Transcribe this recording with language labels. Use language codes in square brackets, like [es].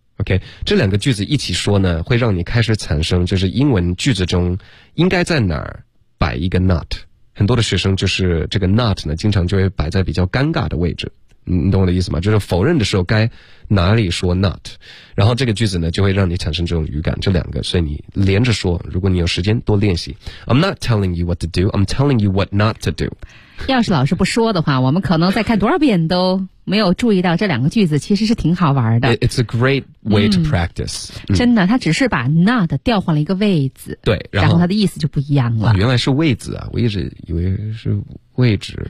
[zh] OK， 这两个句子一起说呢，会让你开始产生就是英文句子中应该在哪儿摆一个 not。很多的学生就是这个 not 呢经常就会摆在比较尴尬的位置，你懂我的意思吗？就是否认的时候该哪里说 not， 然后这个句子呢就会让你产生这种语感，这两个，所以你连着说，如果你有时间多练习。 [en] I'm not telling you what to do, I'm telling you what not to do。 [zh] 要是老师不说的话，我们可能再看多少遍都没有注意到这两个句子其实是挺好玩的。 [en] It's a great way to practice。 [zh] 真的，他只是把 not 调换了一个位置。对，然后他的意思就不一样了。啊，原来是位置啊，我一直以为是位置